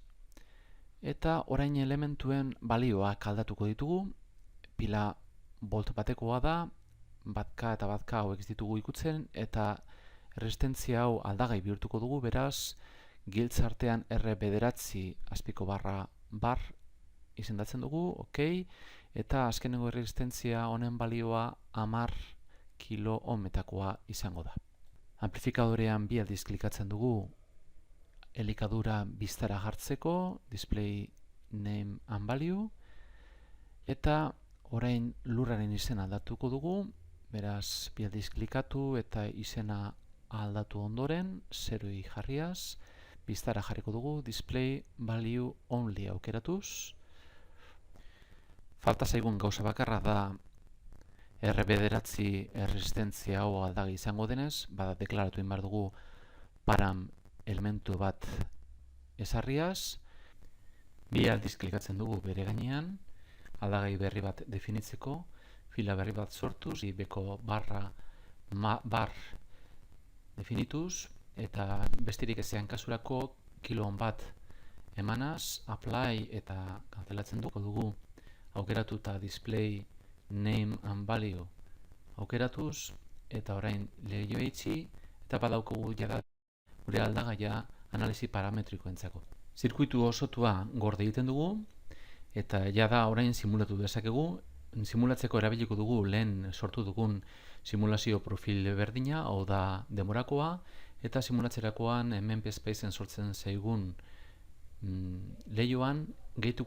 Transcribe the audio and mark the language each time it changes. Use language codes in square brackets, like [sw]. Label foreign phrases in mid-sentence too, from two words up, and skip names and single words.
[eu] Eta orain elementuen balioak aldatuko ditugu, pila volt batekoa da, batka eta batka hauek ez ditugu ikutzen, eta erresistentzia hau aldagai bihurtuko dugu, beraz, giltz artean R9 azpiko barra bar izendatzen dugu, ok, eta azkenengo erresistentzia honen balioa 10 kilo ohmetakoa izango da. Amplifikadorean bi aldiz klikatzen dugu elikadura biztara jartzeko, [en] display name and value, [eu] eta orain lurraren izena aldatuko dugu, beraz bi aldiz klikatu eta izena aldatu ondoren, 0 jarriaz, biztara jarriko dugu, [en] display value only [eu] aukeratuz. Falta zaigun gauza bakarra da R9 erresistentzia hau aldagai izango denez, bada deklaratu behar dugu param elementu bat ezarriaz, bi aldiz klikatzen dugu bere gainean, aldagai berri bat definitzeko, fila berri bat sortuz, beko barra bar definituz, eta besterik ezean kasurako kiloan bat emanaz, apply eta kancelatzen dugu aukeratuta [en] display name and value [eu] aukeratuz, eta orain lehio eitzi, eta badaukogu jada gure aldagaia analisi parametrikoentzako. Zirkuitu osotua gorde egiten dugu, eta jada orain simulatu dezakegu. Simulatzeko erabiliko dugu lehen sortu dugun simulazio profil berdina, hau da demorakoa, eta simulatzerakoan hemen PSpace-en sortzen zaigun lehioan gehituko